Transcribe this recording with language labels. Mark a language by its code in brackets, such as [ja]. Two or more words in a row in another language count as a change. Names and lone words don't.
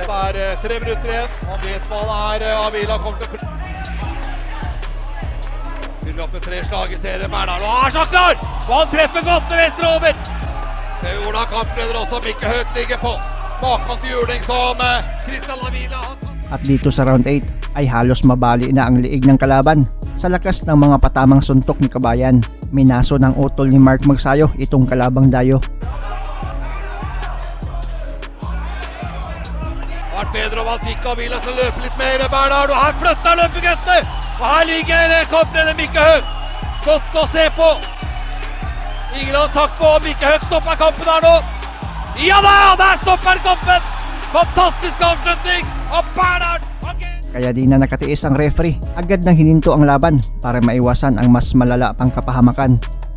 [no] Det er 3 minutter igjen, han vet hva det er Avila kommer til å fylle opp med 3 slag i serien. Bernhard, og han er så klar, og han treffer godt med venstre over. Se hvordan kampleder også Mikke Høgt ligger på. Bakmann til juling som Kristian Avila. [tl] At dito sa round 8 ay halos mabali na ang liig ng kalaban sa lakas ng mga patamang suntok ni Kabayan. Minaso ng utol ni Mark Magsayo itong kalabang dayo. [no] Vært bedre om han fikk Avila til å løpe litt mer. Bernhard, og her flytter løpeguttene. Og her ligger kampleder Mikke Høgt. Godt å se på. Ingen har sagt på om Mikke Høgt stopper kampen her nå. Ja da, der stopper kampen! Fantastisk avslutning av Bernhard! [tl] Kaya di na nakatiis ang referee, agad nang hininto ang laban para maiwasan ang mas malala pang kapahamakan.